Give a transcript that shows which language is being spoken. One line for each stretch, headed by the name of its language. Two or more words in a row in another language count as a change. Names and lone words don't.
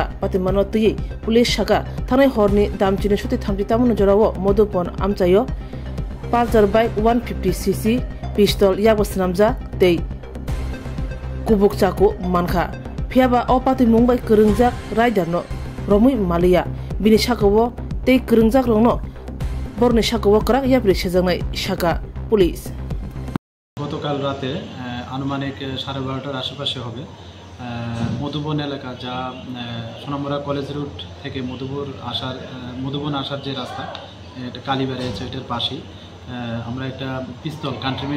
Kok Borok: पातिमानो तुयै पुलिस शाखा थानाय हरनि दामचिनि सति थामजि तामनो जराव मधुपन आमचायो पालसार बाइक 150cc पिस्तल याबो स्नामजा तै कुबुक चाकु मानखा फियाबा अ पातिमुंबाय गोरोंजाक राइडारनो रमुइ मालिया बिनि शाखावो तै गोरोंजाक रंनो बरनि शाखावो कराक याब्रि सेजांनाय शाखा पुलिस
Bangla: গতকাল রাতে আনুমানিক 12:30টার আশেপাশে হবে মধুবন এলাকা যা সোনামুড়া কলেজ রুট থেকে মধুবন আসার যে রাস্তা এটা কালীবাড়ি আছে এটার পাশেই আমরা একটা পিস্তল কান্ট্রিমেড